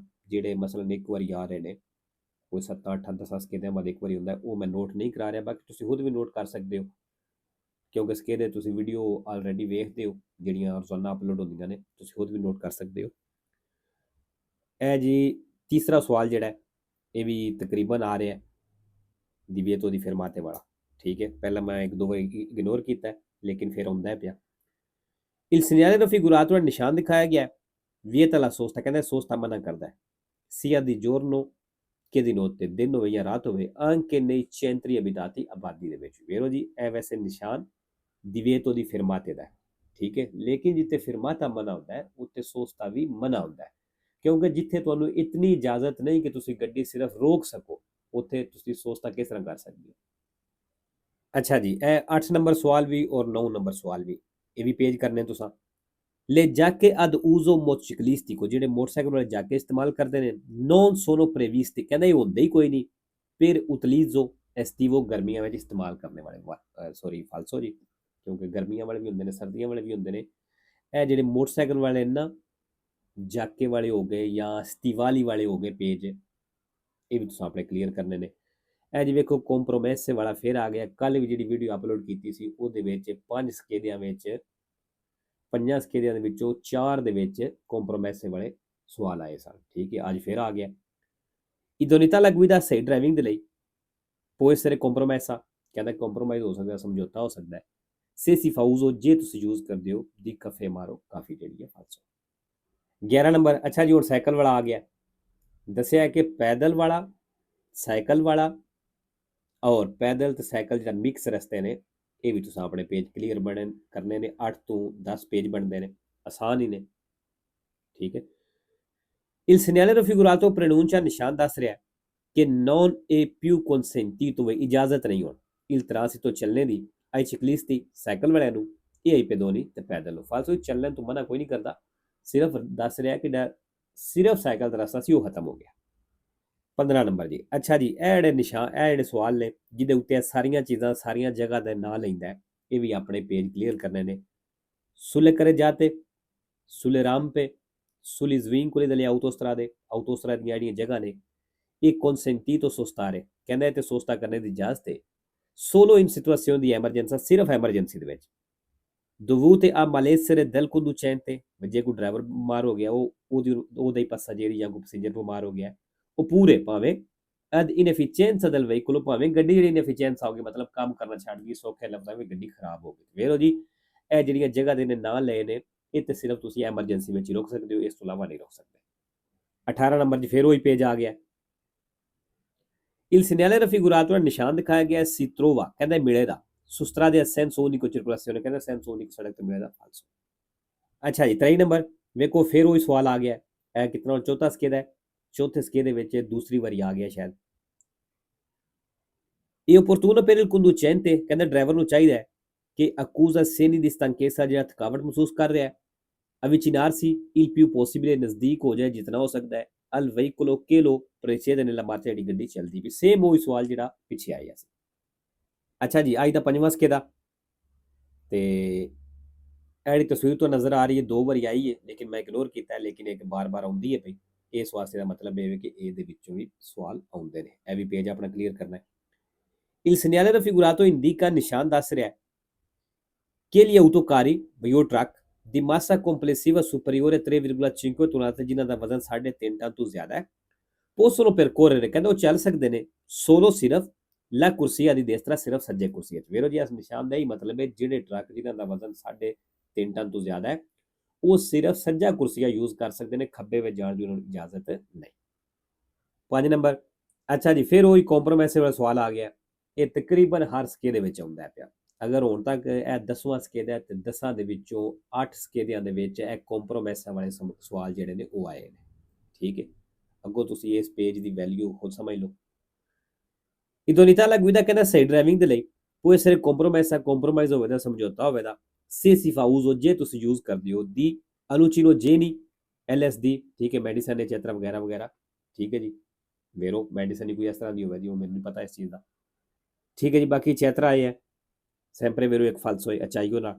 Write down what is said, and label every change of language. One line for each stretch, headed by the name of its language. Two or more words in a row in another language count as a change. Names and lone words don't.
Punjabi: ਜਿਹੜੇ ਮਸਲਨ ਇੱਕ ਵਾਰੀ ਆ ਰਹੇ ਨੇ ਕੋਈ 7-8 10 ਸਕੇਦਿਆਂ ਬਾਅਦ ਇੱਕ ਵਾਰੀ ਹੁੰਦਾ, ਉਹ ਮੈਂ ਨੋਟ ਨਹੀਂ ਕਰਾ ਰਿਹਾ। ਬਾਕੀ ਤੁਸੀਂ ਖੁਦ ਵੀ ਨੋਟ ਕਰ ਸਕਦੇ ਹੋ ਕਿਉਂਕਿ ਸਕੇਦੇ ਤੁਸੀਂ ਵੀਡੀਓ ਆਲਰੇਡੀ ਵੇਖਦੇ ਹੋ ਜਿਹੜੀਆਂ ਰੋਜ਼ਾਨਾ ਅਪਲੋਡ ਹੁੰਦੀਆਂ ਨੇ, ਤੁਸੀਂ ਖੁਦ ਵੀ ਨੋਟ ਕਰ ਸਕਦੇ ਹੋ। ਇਹ ਜੀ ਤੀਸਰਾ ਸਵਾਲ ਜਿਹੜਾ ਇਹ ਵੀ ਤਕਰੀਬਨ ਆ ਰਿਹਾ
Italian: divieto di fermate
Punjabi: ਵਾਲਾ। ਠੀਕ ਹੈ, ਪਹਿਲਾਂ ਮੈਂ ਇੱਕ ਦੋ ਵਾਰੀ ਇਗਨੋਰ ਕੀਤਾ ਲੇਕਿਨ ਫਿਰ ਆਉਂਦਾ ਪਿਆ।
Italian: il segnale raffigurato
Punjabi: ਨਿਸ਼ਾਨ ਦਿਖਾਇਆ ਗਿਆ
Italian: vieta la sosta
Punjabi: ਕਹਿੰਦਾ ਸੋਸਤਾ ਮਨਾ ਕਰਦਾ ਹੈ
Italian: sia di giorno che di notte
Punjabi: ਦਿਨ ਹੋਵੇ ਜਾਂ ਰਾਤ ਹੋਵੇ
Italian: anche nei centri abitati
Punjabi: ਆਬਾਦੀ ਦੇ ਵਿੱਚ। ਵੇਰੋ ਜੀ, ਇਹ ਵੈਸੇ ਨਿਸ਼ਾਨ
Italian: divieto di fermate
Punjabi: ਦਾ ਹੈ। ਠੀਕ ਹੈ, ਲੇਕਿਨ ਜਿੱਥੇ ਫਿਰਮਾਤਾ ਮਨਾ ਹੁੰਦਾ ਹੈ ਉੱਥੇ ਸੋਸਤਾ ਵੀ ਮਨਾ ਹੁੰਦਾ ਹੈ। ਕਿਉਂਕਿ ਜਿੱਥੇ ਤੁਹਾਨੂੰ ਇਤਨੀ ਇਜਾਜ਼ਤ ਨਹੀਂ ਕਿ ਤੁਸੀਂ ਗੱਡੀ ਸਿਰਫ ਰੋਕ ਸਕੋ, ਉੱਥੇ ਤੁਸੀਂ ਸੋਚਤਾ ਕਿਸ ਤਰ੍ਹਾਂ ਕਰ ਸਕਦੇ ਹੋ। ਅੱਛਾ ਜੀ, ਇਹ 8 ਨੰਬਰ ਸਵਾਲ ਵੀ ਔਰ 9 ਨੰਬਰ ਸਵਾਲ ਵੀ, ਇਹ ਵੀ ਪੇਜ ਕਰਨੇ ਤੁਸਾਂ।
Italian: le giacche ad uso motociclistico,
Punjabi: ਜਿਹੜੇ ਮੋਟਰਸਾਈਕਲ ਵਾਲੇ ਜਾ ਕੇ ਇਸਤੇਮਾਲ ਕਰਦੇ ਨੇ,
Italian: non sono previsti,
Punjabi: ਕਹਿੰਦਾ ਇਹ ਹੁੰਦੇ ਹੀ ਕੋਈ ਨਹੀਂ,
Italian: per utilizzo estivo,
Punjabi: ਗਰਮੀਆਂ ਵਿੱਚ ਇਸਤੇਮਾਲ ਕਰਨੇ ਵਾਲੇ, ਸੌਰੀ ਫਾਲਸੋ ਜੀ, ਕਿਉਂਕਿ ਗਰਮੀਆਂ ਵਾਲੇ ਵੀ ਹੁੰਦੇ ਨੇ, ਸਰਦੀਆਂ ਵਾਲੇ ਵੀ ਹੁੰਦੇ ਨੇ। ਇਹ ਜਿਹੜੇ ਮੋਟਰਸਾਈਕਲ ਵਾਲੇ ਨਾ, ਜਾਕੇ ਵਾਲੇ ਹੋ ਗਏ ਜਾਂ ਸਟੀਵਾਲੀ ਵਾਲੇ ਹੋ ਗਏ ਪੇਜ, ਇਹ ਵੀ ਤੁਸੀਂ ਆਪਣੇ ਕਲੀਅਰ ਕਰਨੇ ਨੇ। ਇਹ ਜੀ ਵੇਖੋ ਕੰਪਰੋਮੈਸੇ ਵਾਲਾ ਫਿਰ ਆ ਗਿਆ। ਕੱਲ ਵੀ ਜਿਹੜੀ ਵੀਡੀਓ ਅਪਲੋਡ ਕੀਤੀ ਸੀ ਉਹਦੇ ਵਿੱਚ 5 ਸਕੇਦਿਆਂ ਵਿੱਚ 5 ਸਕੇਦਿਆਂ ਦੇ ਵਿੱਚੋਂ 4 ਦੇ ਵਿੱਚ ਕੰਪਰੋਮੈਸੇ ਵਾਲੇ ਸਵਾਲ ਆਏ ਸਨ। ਠੀਕ ਹੈ, ਅੱਜ ਫਿਰ ਆ ਗਿਆ। ਇਦੋਨੀਤਾ
Italian: la guida
Punjabi: ਸਹੀ ਡਰਾਈਵਿੰਗ ਦੇ ਲਈ
Italian: può essere compromessa,
Punjabi: ਕਹਿੰਦਾ ਕੰਪਰੋਮਾਈਜ਼ ਹੋ ਸਕਦਾ, ਸਮਝੌਤਾ ਹੋ ਸਕਦਾ ਹੈ।
Italian: se si fa uso,
Punjabi: ਜੇ ਤੁਸੀਂ ਯੂਜ਼ ਕਰਦੇ ਹੋ,
Italian: di caffè
Punjabi: ਮਾਰੋ, ਕਾਫੀ ਜਿਹੜੀ ਹੈ ਫਾਲਸੋ। 11 ਨੰਬਰ, ਅੱਛਾ ਜੀ ਹੁਣ ਸਾਈਕਲ ਵਾਲਾ ਆ ਗਿਆ। ਦੱਸਿਆ ਕਿ ਪੈਦਲ ਵਾਲਾ, ਸਾਈਕਲ ਵਾਲਾ ਔਰ ਪੈਦਲ ਤੇ ਸਾਈਕਲ ਜਿਹੜਾ ਮਿਕਸ ਰਸਤੇ ਨੇ, ਇਹ ਵੀ ਤੁਸੀਂ ਆਪਣੇ ਪੇਜ ਕਲੀਅਰ ਬਣ ਕਰਨੇ ਨੇ। 8 ਤੋਂ 10 ਪੇਜ ਬਣਦੇ ਨੇ, ਆਸਾਨ ਹੀ ਨੇ। ਠੀਕ ਹੈ।
Italian: Il segnale raffigurato preannuncia,
Punjabi: ਨਿਸ਼ਾਨ ਦੱਸ ਰਿਹਾ ਕਿ
Italian: non è più consentito,
Punjabi: ਵੀ ਇਜਾਜ਼ਤ ਨਹੀਂ ਹੋਣ,
Italian: il transito,
Punjabi: ਚੱਲਣੇ ਦੀ,
Italian: ai ciclisti,
Punjabi: ਸਾਈਕਲ ਵਾਲਿਆਂ ਨੂੰ,
Italian: e ai pedoni,
Punjabi: ਤੇ ਪੈਦਲ ਨੂੰ। ਫਾਲਤੂ ਚੱਲਣ ਤੋਂ ਮਨਾ ਕੋਈ ਨਹੀਂ ਕਰਦਾ, ਸਿਰਫ ਦੱਸ ਰਿਹਾ ਕਿ ਸਿਰਫ ਸਾਈਕਲ ਦਾ ਰਸਤਾ ਸੀ ਉਹ ਖਤਮ ਹੋ ਗਿਆ। 15 ਨੰਬਰ ਜੀ, ਅੱਛਾ ਜੀ ਇਹ ਜਿਹੜੇ ਨਿਸ਼ਾਨ, ਇਹ ਜਿਹੜੇ ਸਵਾਲ ਨੇ ਜਿਹਦੇ ਉੱਤੇ ਸਾਰੀਆਂ ਚੀਜ਼ਾਂ, ਸਾਰੀਆਂ ਜਗ੍ਹਾ ਦੇ ਨਾਂ ਲੈਂਦਾ, ਇਹ ਵੀ ਆਪਣੇ ਪੇਜ ਕਲੀਅਰ ਕਰਨੇ ਨੇ।
Italian: sulle carreggiate, sulle rampe, sugli svincoli delle autostrade, autostrade
Punjabi: ਦੀਆਂ ਜਿਹੜੀਆਂ ਜਗ੍ਹਾ ਨੇ, ਇਹ
Italian: consentito sostare,
Punjabi: ਕਹਿੰਦਾ ਇਹ ਤੇ ਸੋਸਤਾ ਕਰਨੇ ਦੀ ਇਜਾਜ਼ਤ ਹੈ,
Italian: solo in situazione di emergenza,
Punjabi: ਸਿਰਫ ਐਮਰਜੈਂਸੀ ਦੇ ਵਿੱਚ।
Italian: dovute a malessere del conducente,
Punjabi: ਜੇ ਕੋਈ ਡਰਾਈਵਰ ਬਿਮਾਰ ਹੋ ਗਿਆ, ਉਹਦਾ ਹੀ passaggeri ਜਾਂ ਕੋਈ ਪੈਸੇਂਜਰ ਬਿਮਾਰ ਹੋ ਗਿਆ,
Italian: oppure ਭਾਵੇਂ ad inefficienza del veicolo,
Punjabi: ਭਾਵੇਂ ਗੱਡੀ ਜਿਹੜੀ ਇਨਐਫੀਸ਼ੀਐਂਸ ਹੋ ਗਈ, ਮਤਲਬ ਕੰਮ ਕਰਨਾ ਛੱਡ ਗਈ, ਸੌਖੇ ਲਫ਼ਜ਼ਾਂ ਵਿੱਚ ਗੱਡੀ ਖਰਾਬ ਹੋ ਗਈ। ਵੇਖੋ ਜੀ ਇਹ ਜਿਹੜੀਆਂ ਜਗ੍ਹਾ ਦੇ ਨੇ ਨਾਂ ਲਏ ਨੇ, ਇਹ ਤੇ ਸਿਰਫ ਤੁਸੀਂ ਐਮਰਜੈਂਸੀ ਵਿੱਚ ਹੀ ਰੋਕ ਸਕਦੇ ਹੋ, ਇਸ ਤੋਂ ਇਲਾਵਾ ਨਹੀਂ ਰੋਕ ਸਕਦੇ। 18 ਨੰਬਰ 'ਚ ਫਿਰ ਉਹੀ ਪੇਜ ਆ ਗਿਆ।
Italian: il segnale raffigurato,
Punjabi: ਨਿਸ਼ਾਨ ਦਿਖਾਇਆ ਗਿਆ,
Italian: si trova,
Punjabi: ਕਹਿੰਦਾ ਮਿਲੇ ਦਾ,
Italian: su strade a senso unico circolazione, ਕਹਿੰਦਾ senso unico
Punjabi: ਸੜਕ ਤੇ ਮਿਲੇ ਦਾ, ਫਾਲਸੋ। ਅੱਛਾ ਜੀ 23 ਨੰਬਰ ਵੇਖੋ ਫਿਰ ਉਹੀ ਸਵਾਲ ਆ ਗਿਆ। ਇਹ ਕਿਤਨਾ ਚੌਥਾ ਸਕੇਦ ਹੈ, ਚੌਥੇ ਸਕੇਦ ਦੇ ਵਿੱਚ ਦੂਸਰੀ ਵਾਰੀ ਆ ਗਿਆ ਸ਼ਾਇਦ।
Italian: ਇਹ opportuno per il conducente,
Punjabi: ਕਹਿੰਦਾ ਡਰਾਈਵਰ ਨੂੰ ਚਾਹੀਦਾ ਹੈ ਕਿ
Italian: accusa segni di stanchezza,
Punjabi: ਜਿਹੜਾ ਥਕਾਵਟ ਮਹਿਸੂਸ ਕਰ ਰਿਹਾ ਹੈ,
Italian: avvicinarsi il più possibile,
Punjabi: ਨਜ਼ਦੀਕ ਹੋ ਜਾਏ ਜਿਤਨਾ ਹੋ ਸਕਦਾ ਹੈ,
Italian: al veicolo che lo precede nella marcia,
Punjabi: ਜਿਹੜੀ ਗੱਡੀ ਚੱਲਦੀ ਵੀ। ਸੇਮ ਉਹੀ ਸਵਾਲ ਜਿਹੜਾ ਪਿੱਛੇ ਆਇਆ ਸੀ। ਅੱਛਾ ਜੀ ਅੱਜ ਦਾ 5ਵਾਂ ਸਕੇਦਾ, ਤੇ ਇਹਦੀ ਤਸਵੀਰ ਤੋਂ ਨਜ਼ਰ ਆ ਰਹੀ ਹੈ, 2 ਵਾਰੀ ਆਈ ਹੈ ਲੇਕਿਨ ਮੈਂ ਇਗਨੋਰ ਕੀਤਾ ਹੈ, ਲੇਕਿਨ ਇੱਕ ਬਾਰ-ਬਾਰ ਆਉਂਦੀ ਹੈ ਪਈ। ਇਸ ਵਾਸਤੇ ਦਾ ਮਤਲਬ ਇਹ ਹੈ ਕਿ ਇਹਦੇ ਵਿੱਚੋਂ ਵੀ ਸਵਾਲ ਆਉਂਦੇ ਨੇ। ਇਹ ਵੀ ਪੇਜ ਆਪਣਾ ਕਲੀਅਰ ਕਰਨਾ ਹੈ।
Italian: il segnale raffigurato indica,
Punjabi: ਨਿਸ਼ਾਨ ਦੱਸ ਰਿਹਾ
Italian: che gli autocarri,
Punjabi: ਵੀ ਉਹ ਟਰੱਕ, ਦੀ
Italian: massa complessiva superiore
Punjabi: 3,5 ਟਨ, ਜਿਨ੍ਹਾਂ ਦਾ ਵਜ਼ਨ 3.5 ਟਨ ਤੋਂ ਜ਼ਿਆਦਾ ਹੈ,
Italian: possono percorrere,
Punjabi: ਕਹਿੰਦਾ ਉਹ ਚੱਲ ਸਕਦੇ ਨੇ,
Italian: solo ਸਿਰਫ la corsia di destra,
Punjabi: ਸਿਰਫ ਸੱਜੇ ਕੁਰਸੀਆਂ 'ਚ। ਵੇਖੋ ਜੀ ਇਸ ਨਿਸ਼ਾਨ ਦਾ ਹੀ ਮਤਲਬ ਹੈ ਜਿਹੜੇ ਟਰੱਕ ਜਿਨ੍ਹਾਂ ਦਾ ਵਜ਼ਨ 3.5 ਟਨ ਤੋਂ ਜ਼ਿਆਦਾ ਹੈ, ਉਹ ਸਿਰਫ ਸੱਜਾ ਕੁਰਸੀਆ ਯੂਜ਼ ਕਰ ਸਕਦੇ ਨੇ, ਖੱਬੇ ਵਿੱਚ ਜਾਣ ਦੀ ਉਹਨਾਂ ਨੂੰ ਇਜਾਜ਼ਤ ਨਹੀਂ। 5 ਨੰਬਰ, ਅੱਛਾ ਜੀ ਫਿਰ ਉਹੀ ਕੰਪਰੋਮਾਈਜ਼ ਵਾਲਾ ਸਵਾਲ ਆ ਗਿਆ। ਇਹ ਤਕਰੀਬਨ ਹਰ ਸਕੇਲ ਦੇ ਵਿੱਚ ਆਉਂਦਾ ਪਿਆ। ਅਗਰ ਹੁਣ ਤੱਕ ਇਹ 10ਵਾਂ ਸਕੇਦ ਹੈ ਤੇ 10 ਦੇ ਵਿੱਚੋਂ 8 ਸਕੇਦਿਆਂ ਦੇ ਵਿੱਚ ਇਹ ਕੰਪਰੋਮਾਈਜ਼ ਵਾਲੇ ਸਵਾਲ ਜਿਹੜੇ ਨੇ ਉਹ ਆਏ ਨੇ। ਠੀਕ ਹੈ, ਅੱਗੋਂ ਤੁਸੀਂ ਇਸ ਪੇਜ ਦੀ ਵੈਲਿਊ ਖੁਦ ਸਮਝ ਲਓ।
Italian: ਇਦੋਨੀਤਾ la guida,
Punjabi: ਕਹਿੰਦਾ ਸਹੀ ਡਰਾਈਵਿੰਗ ਦੇ ਲਈ
Italian: può essere compromessa,
Punjabi: ਕੰਪਰੋਮਾਈਜ਼ ਹੋਵੇ ਦਾ, ਸਮਝੌਤਾ ਹੋਵੇ ਦਾ,
Italian: se si fa uso,
Punjabi: ਜੇ ਤੁਸੀਂ ਯੂਜ਼ ਕਰਦੇ ਹੋ, ਦੀ hallucinogeni, LSD, ਠੀਕ ਹੈ, ਮੈਡੀਸਨ ਐਟਸੈਟਰਾ ਵਗੈਰਾ ਵਗੈਰਾ। ਠੀਕ ਹੈ ਜੀ, ਵੇਰੋ ਮੈਡੀਸਨ ਹੀ ਕੋਈ ਇਸ ਤਰ੍ਹਾਂ ਦੀ ਹੋਵੇ ਜੀ, ਉਹ ਮੈਨੂੰ ਨਹੀਂ ਪਤਾ ਇਸ ਚੀਜ਼ ਦਾ। ਠੀਕ ਹੈ ਜੀ, ਬਾਕੀ ਚੈਤਰਾ ਆਏ ਹੈ,
Italian: sempre vero
Punjabi: ਇੱਕ ਫਾਲਸੋ ਹੈ, ਅਚਾਈਓ ਨਾਲ।